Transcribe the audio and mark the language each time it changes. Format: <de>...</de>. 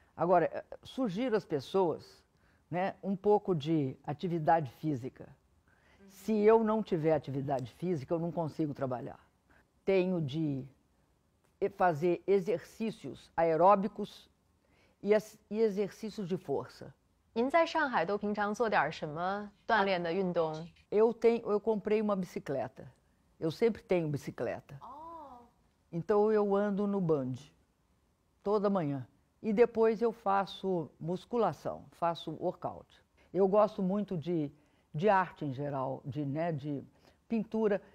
<pt>Agora, sugiro às pessoas, né, um pouco de atividade física. Se eu não tiver atividade física, eu não consigo trabalhar. Tenho de fazer exercícios aeróbicos e exercícios de força.</pt> <zh>您在上海都平常做点什么锻炼的运动？</zh> <pt>Eu comprei uma bicicleta. Eu sempre tenho bicicleta. Então eu ando no Band toda manhã. E depois eu faço musculação, faço workout. Eu gosto muito de arte em geral, de pintura.</pt>